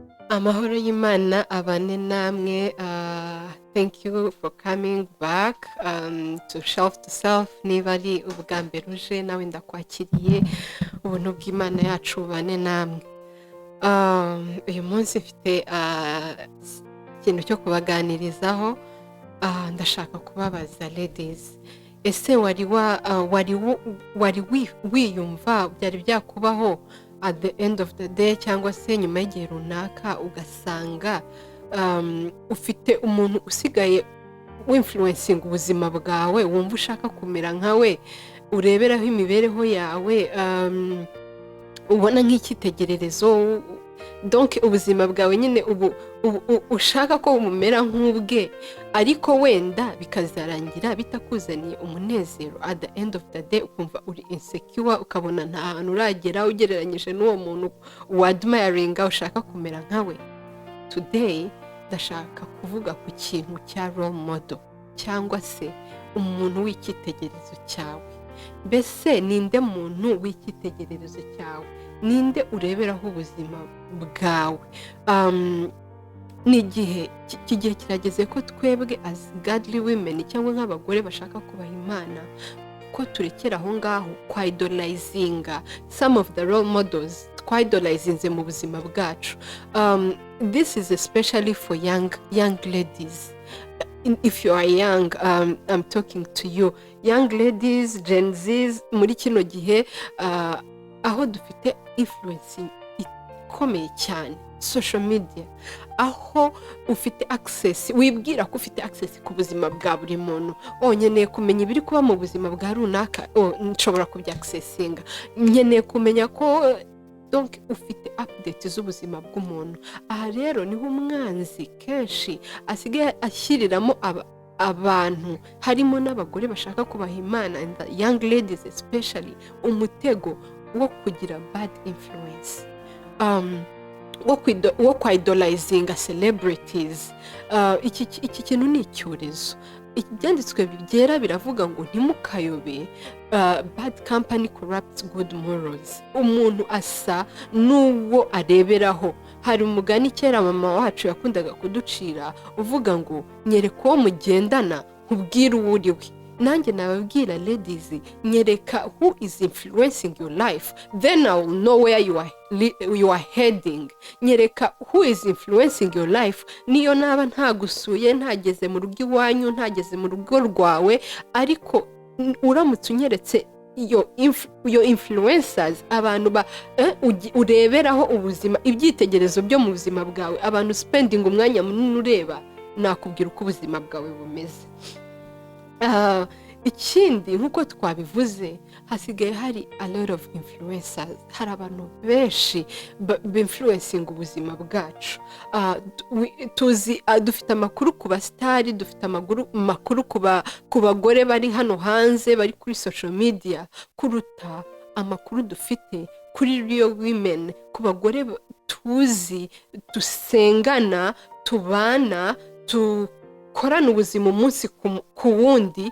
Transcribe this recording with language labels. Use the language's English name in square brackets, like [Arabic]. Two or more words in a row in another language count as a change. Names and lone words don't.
[Kinyarwanda] Amahoro y'Imana abane namwe. [English] Thank you for coming back to Shelf to Self. [Kinyarwanda] Niba ari ubwa mbere uje nawe ndakwakiriye, ubuntu bw'Imana yacu bubane namwe. Uyu munsi mfite ikintu cyo kubaganirizaho. Ndashaka kubabaza ladies, ese wari wiyumva byari byakubaho [English] at the end of the day [Kinyarwanda] cyangwa se nyuma y'igihe runaka ugasanga ufite umuntu usigaye w'influencing ubuzima bwawe, wumva ushaka kumera nkawe, ureberaho imibereho yawe, ubona nk'icyitegererezo, donc ubuzima bwawe nyine ushaka ko bumera nk'ubwe, ariko wenda bikazarangira bitakuzaniye umunezero. [English] At the end of the day [Kinyarwanda] ukumva uri insecure, ukabona nta hantu uragera ugereranyije n'uwo muntu wadmiringa ushaka kumera nkawe. Today ndashaka kuvuga ku kintu cya [English] role model [Kinyarwanda] cyangwa se umuntu w'icyitegererezo cyawe. Mbese ninde muntu w'icyitegererezo cyawe? Ninde ureberaho ubuzima bwawe? N'igihe kirageze ko twebwe [English] as godly women [Kinyarwanda] cyangwa nk'abagore bashaka kubaha Imana ko turekera aho ngaho idolizinga [English] some of the role models [Kinyarwanda] idolizinze mu buzima bwacu. [English] This is especially for young ladies. If you are young, I'm talking to you young ladies, Gen Zs. [Kinyarwanda] Muri kino gihe aho dufite influence ikomeye cyane, [English] social media, [Kinyarwanda] aho ufite access, wibwira ko ufite access ku buzima bwa buri muntu. Nkeneye kumenya ibiri kuba mu buzima bwa runaka, nshobora kubya accessinga. Nkeneye kumenya ko donc ufite update z'ubuzima bw'umuntu. Aha rero niho umwanzi kenshi asigaye ashyiriramo abantu, harimo n'abagore bashaka kubaha Imana, [English] and the young ladies especially, [Kinyarwanda] umutego wo kugira [English] bad influence, [Kinyarwanda] wo kwidolizinga celebrities. Iki kintu ni icyorezo. Ibyanditswe byera biravuga ngo ntimukayobe, [English] bad company corrupts good morals. [Kinyarwanda] Umuntu asa n'uwo areberaho. Hari umugani kera mama wacu yakundaga kuducira uvuga ngo nyereka uwo mugendana nkubwire uwo uri we. Nanjye nababwira ladies, nyereka [English] who is influencing your life, then I will know where you are heading. [Kinyarwanda] Nyereka [English] who is influencing your life. [Kinyarwanda] Niyo naba ntagusuye, ntageze mu rugo iwanyu, ntageze mu rugo rwawe, ariko uramutse unyeretse iyo influencers, abantu ureberaho ubuzima, ibyitegerezo byo mu buzima bwawe, abantu spending umwanya munini ureba, nakubwira uko ubuzima bwawe bumeze. Ikindi nk'uko twabivuze, hasigaye hari [English] a lot of influencers. [Kinyarwanda] Hari abantu benshi b'influencing ubuzima bwacu. Tuzi dufite amakuru ku basitari, dufite amakuru ku bagore bari hano hanze bari kuri [English] social media, [Kinyarwanda] kuruta amakuru dufite kuri [English] real women, [Kinyarwanda] ku bagore tuzi, dusengana, tubana, korana ubuzima umunsi ku wundi.